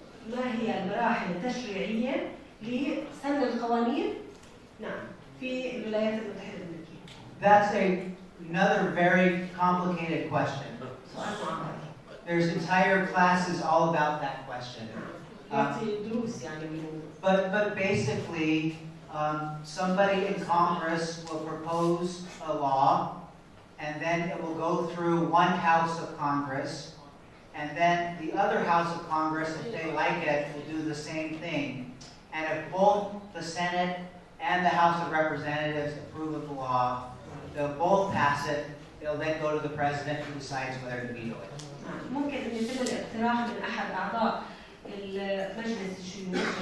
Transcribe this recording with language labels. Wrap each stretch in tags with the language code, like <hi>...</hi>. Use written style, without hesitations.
<ar>ما هي المراحل التشريعية لسن القوانين؟ نعم، في الولايات المتحدة الأمريكية.</ar> <en>That's another very complicated question.</en> <ar>سؤال معقد.</ar> <en>There's entire classes all about that question.</en> <ar>يعطي دروس يعني</ar> <en>But basically, somebody in Congress will propose a law, and then it will go through one house of Congress, and then the other house of Congress, if they like it, will do the same thing. And if both the Senate and the House of Representatives approve of the law, they'll both pass it. It'll then go to the president who decides whether to veto it.</en> <ar>ممكن أن يتم الاقتراح من أحد أعضاء المجلس الشيوخ.</ar>